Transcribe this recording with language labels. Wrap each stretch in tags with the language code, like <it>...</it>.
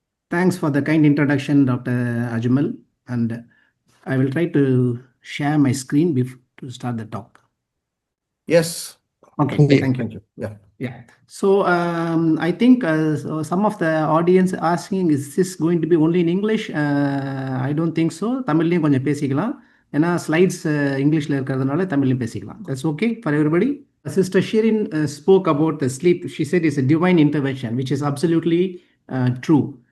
<en>Thanks for the kind introduction, Dr. Ajmal. And I will try to share my screen to start the talk. Yes. Okay, thank you. Yeah. Yeah. So I think so some of the audience asking, is this going to be only in English? I don't think so.</en> <ta>தமிழ்லையும் கொஞ்சம் பேசிக்கலாம். ஏன்னா slides இங்கிலீஷில் இருக்கிறதுனால தமிழ்லையும் பேசிக்கலாம்.</ta> <en>That's okay for everybody. Sister Shirin spoke about the sleep. She said it's a divine intervention, which is absolutely true.</en>